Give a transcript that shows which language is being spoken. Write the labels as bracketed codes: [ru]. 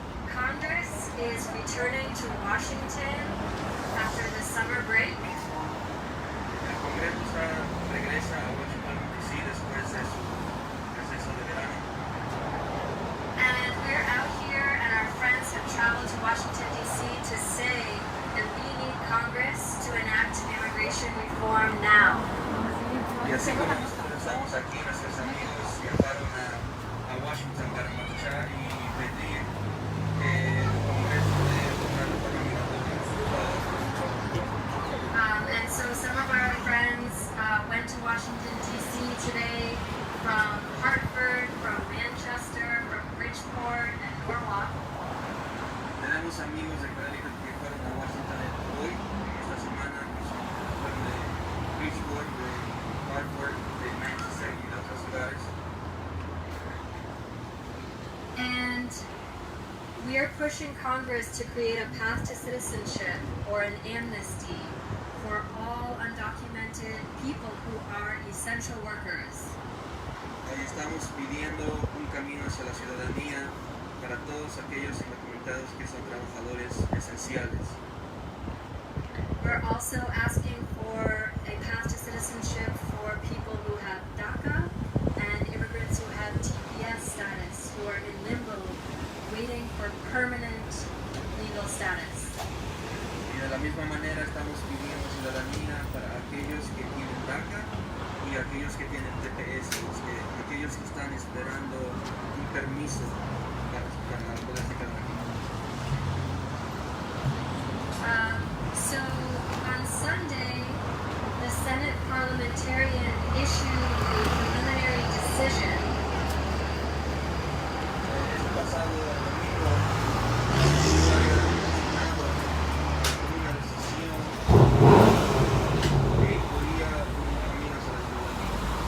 [en] Congress is returning to Washington after the summer break. [es] El Congreso regresa a Washington, D.C. después de su receso de verano. [en] And we're out here and our friends have traveled to Washington, D.C. to say that we need Congress to enact immigration reform now. [es] Y así como nosotros estamos aquí, nuestros amigos viajaron a Washington para marchar y pedir el Congreso de una reforma migratoria. [en] And so some of our friends went to Washington, D.C. today from Hartford, from Manchester, from Bridgeport, and Norwalk. [es] Tenemos amigos de Connecticut que fueron a Washington hoy, esta semana, que fueron de Bridgeport, de Hartford, de Manchester y de otros lugares. [en] And we are pushing Congress to create a path to citizenship or an amnesty for all undocumented people who are essential workers. [es] Hoy estamos pidiendo un camino hacia la ciudadanía para todos aquellos indocumentados que son trabajadores esenciales. [en] We're also asking for a path to citizenship for people who have DACA and immigrants who have TPS status, who are in limbo, waiting for permanent legal status. [es] Y de la misma manera estamos pidiendo ciudadanía para aquellos que tienen DACA y aquellos que tienen TPS, aquellos que están esperando un permiso para poder quedar aquí. [en] So on Sunday, the Senate parliamentarian issued a preliminary decision [es] El pasado domingo, el Senado tomó una decisión que incluía un camino hacia la ciudadanía.